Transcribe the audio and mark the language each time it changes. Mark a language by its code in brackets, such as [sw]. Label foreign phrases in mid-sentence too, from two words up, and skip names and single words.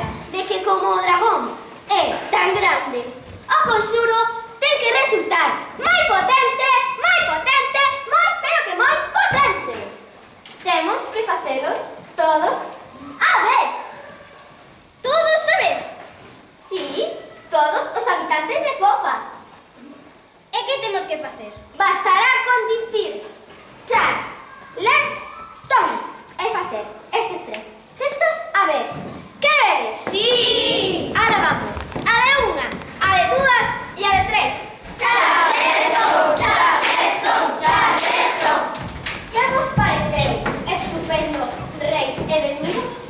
[gl] De que como o dragón é tan grande, o conxuro ten que resultar moi potente, pero que moi potente. Temos que facelos todos a vez. Todos a vez. Sí, todos os habitantes de Fofa. E que temos que facer? Bastará con dicir char, les, tom e facer estes tres xestos a vez. Queredes? Sí! [es] Ahora vamos. [gl] A de unha, a de dúas e a de tres. Charlesto, charlesto. Que vos pareceu, estupendo rei Edelmiro?